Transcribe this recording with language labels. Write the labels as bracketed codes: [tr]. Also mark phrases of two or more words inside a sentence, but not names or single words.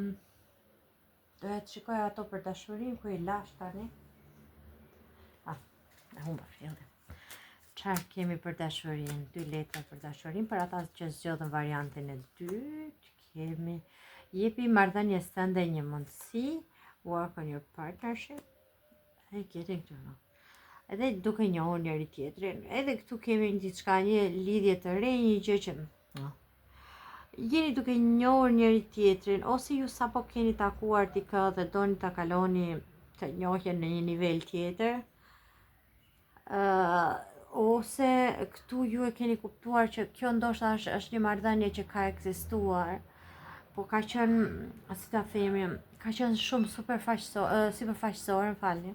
[sq] Doja të shikoj ato për dashurinë ku I lash tani. E humba fillin. Çfarë kemi për dashurinë? 2 letra për dashurinë, për ata që zgjodhen variantin e dytë, kemi jepi marrëdhënies tënde një mundësi, [en] work on your partnership, and getting to know. [sq] Edhe duke njohur njëri tjetrin. Edhe këtu kemi diçka, një lidhje të re, një gjë që jeni duke njohur njëri tjetrin, ose ju sapo keni takuar dikë dhe doni ta kaloni të njohjen në një nivel tjetër. Ose këtu ju e keni kuptuar që kjo ndoshta është një marrëdhënie që ka ekzistuar, po ka qenë, si ta themi, ka qenë shumë sipërfaqësore, falni.